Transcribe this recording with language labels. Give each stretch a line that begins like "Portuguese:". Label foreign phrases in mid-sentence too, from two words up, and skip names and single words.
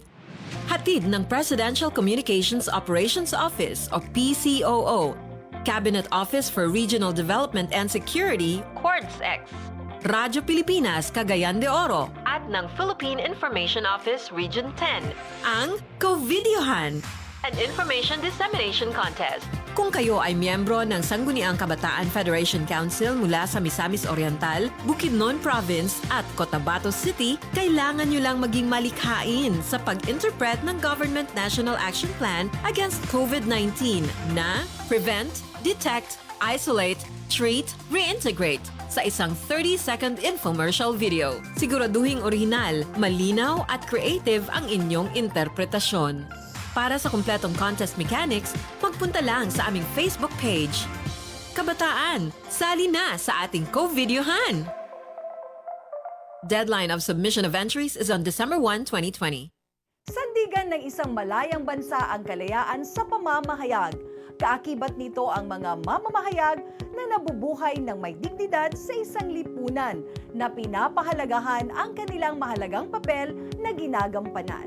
Filipino: Hatid ng Presidential Communications Operations Office o PCOO, Cabinet Office for Regional Development and Security, QuartzX, Radyo Pilipinas, Cagayan de Oro, at ng Philippine Information Office Region 10, ang COVIDiohan,
English: an information dissemination contest
Filipino: Kung kayo ay miyembro ng Sangguniang Kabataan Federation Council mula sa Misamis Oriental, Bukidnon Province at Cotabato City, kailangan nyo lang maging malikhain sa pag-interpret ng Government National Action Plan against COVID-19 na
English: Prevent, Detect, Isolate, Treat, Reintegrate
Filipino: sa isang
English: 30-second infomercial video.
Filipino: Siguraduhing orihinal, malinaw at creative ang inyong interpretasyon. Para sa kumpletong
English: contest mechanics,
Filipino: magpunta lang sa aming
English: Facebook page.
Filipino: Kabataan, sali na sa ating co-videohan!
English: Deadline of submission of entries is on December 1, 2020.
Filipino: Sandigan ng isang malayang bansa ang kalayaan sa pamamahayag. Kaakibat nito ang mga mamamahayag na nabubuhay ng may dignidad sa isang lipunan na pinapahalagahan ang kanilang mahalagang papel na ginagampanan.